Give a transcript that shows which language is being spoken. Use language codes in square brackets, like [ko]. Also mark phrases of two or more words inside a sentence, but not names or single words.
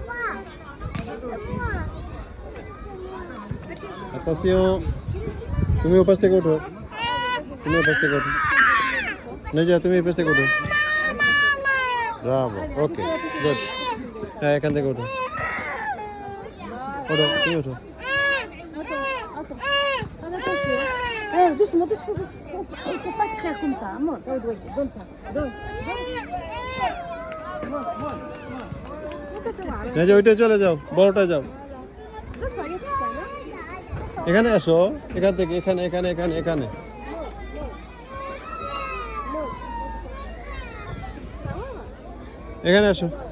[bn] আতাসিও, তুমি ওপাশ থেকে ওঠো, তুমি ওপাশ থেকে ওঠো। না যা, তুমি ওপাশ থেকে ওঠো। ব্রাভো, [en] okay, good. [bn] হ্যাঁ, এখান থেকে ওঠো, ওঠো, তুমি ওঠো। [fr] Doucement, doucement. Il faut pas crier comme ça. Monte, donne ça. Donne. [bn] না যে ওইটা চলে যাও, বড়টা যাও। এখানে আসো, এখান থেকে এখানে এখানে এখানে এখানে। এখানে আসো।